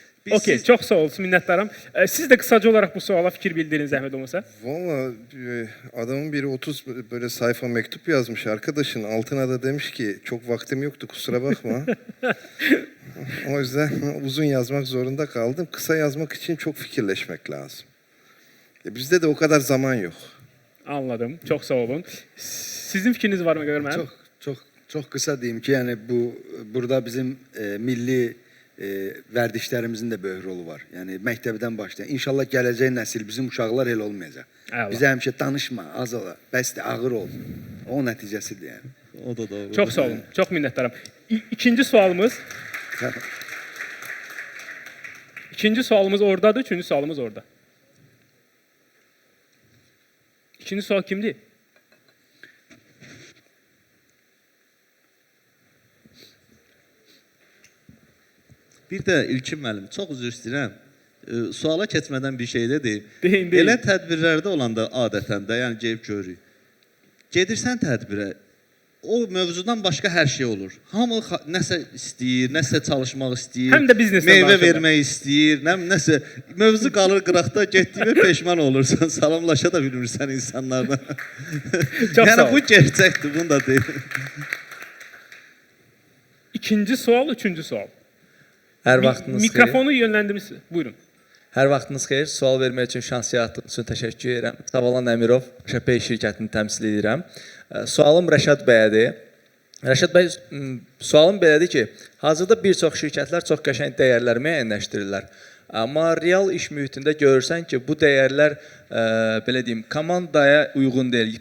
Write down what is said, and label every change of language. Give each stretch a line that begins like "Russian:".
Azerbaijani: Okey, çox sağ olsun, minnətdaram. Siz də qısaca olaraq bu suala fikir bildiriniz, zəhmət olmasa.
Turkish: Valla adamın biri 30 böyle sayfa mektup yazmış arkadaşın. Altına da demiş ki çok vaktim yoktu, kusura bakma. O yüzden uzun yazmak zorunda kaldım. Kısa yazmak için çok fikirleşmek lazım. Bizde de o kadar zaman yok. Anladım. Çok sağ olun. Sizin fikriniz var mı görmem?
Azerbaijani: Çok kısa diyeyim ki yani burada bizim milli vərdişlərimizin də böyük rolu var. Yəni məktəbdən başlayan. İnşallah gələcək nəsil bizim uşaqlar elə olmayacaq. Bizə həmişə danışma, az ola, bəsdir, ağır ol. O nəticəsidir yəni. O da doğru. Çox sağ olun. Çox minnətdaram. İkinci sualımız. İkinci sualımız oradadır, üçüncü sualımız orada. İkinci sual kimdir? Bir də İlkin müəllim, çox üzr istəyirəm. Suala keçmədən bir şey də deyim. Deyin. Elə tədbirlərdə olanda adətən də, yəni gəlib görürük. Gedirsən tədbirə, o mövzudan başqa hər şey olur. Hamı nəsə istəyir, nəsə çalışmaq istəyir. Həm də biznesdən meyvə danışırlar. vermək istəyir, nəsə mövzu qalır qıraqda, getdiyinə peşman olursan, salamlaşa da bilmirsən insanlarla. Çox sağ Yəni ol. bu gerçəkdir, bunu da deyim. İkinci sual, üçüncü sual. Hər vaxtınız xeyir. Mikrofonu yönləndirmisiniz. Buyurun. Hər vaxtınız xeyir. Sual vermək üçün şans yaratdığınız üçün təşəkkür edirəm. Savalan Əmirov, ŞP şirkətini təmsil edirəm. Sualım Rəşad bəyədir. Rəşad bəy, sualım belədir ki, hazırda bir çox şirkətlər çox qəşəng dəyərlər müəyyənləşdirirlər. Amma real iş mühitində görürsən ki, bu dəyərlər belə deyim, komandaya uyğun deyil.